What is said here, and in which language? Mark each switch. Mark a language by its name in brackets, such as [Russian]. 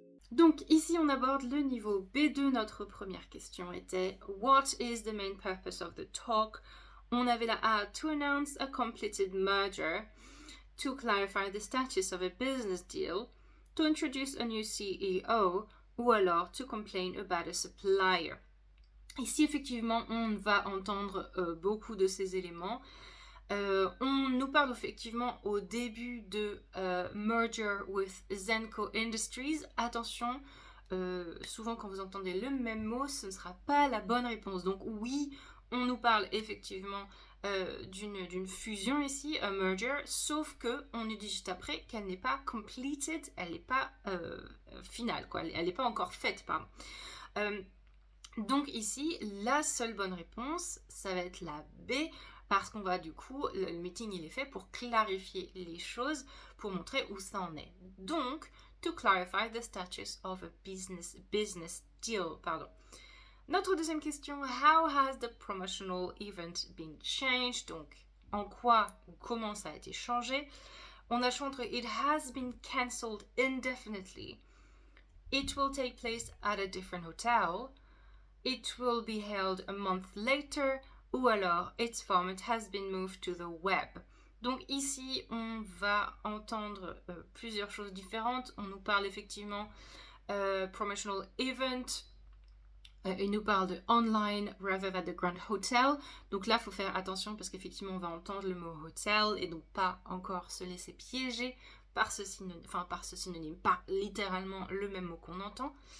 [French] Donc ici on aborde le niveau B2. Notre première question était [English] What is the main purpose of the talk? [French] On avait la A, [English] to announce a completed merger, to clarify the status of a business deal, to introduce a new CEO, [French] ou alors [English] to complain about a supplier. [French] Ici effectivement on va entendre beaucoup de ces éléments. On nous parle effectivement au début de [English] merger with Zenco Industries. [French] Attention, souvent quand vous entendez le même mot, ce ne sera pas la bonne réponse. Donc oui, on nous parle effectivement d'une fusion ici, a merger, sauf qu'on nous dit juste après qu'elle n'est pas completed, elle n'est pas finale, quoi. Elle n'est pas encore faite, pardon. Donc ici, la seule bonne réponse, ça va être la B, parce qu'on va du coup, le meeting il est fait pour clarifier les choses, pour montrer où ça en est. [English] Donc, to clarify the status of a business deal, pardon. [French] Notre deuxième question, [English] how has the promotional event been changed? [French] Donc, en quoi ou comment ça a été changé? On a chanté [English] it has been cancelled indefinitely. It will take place at a different hotel. it will be held a month later, [French] ou alors [English] its format has been moved to the web. [French] Donc ici, on va entendre plusieurs choses différentes. On nous parle effectivement promotional event. Il nous parle de [English] online rather than the Grand Hotel. [French] Donc là, il faut faire attention parce qu'effectivement, on va entendre le mot hotel et donc pas encore se laisser piéger par ce synonyme, pas littéralement le même mot qu'on entend.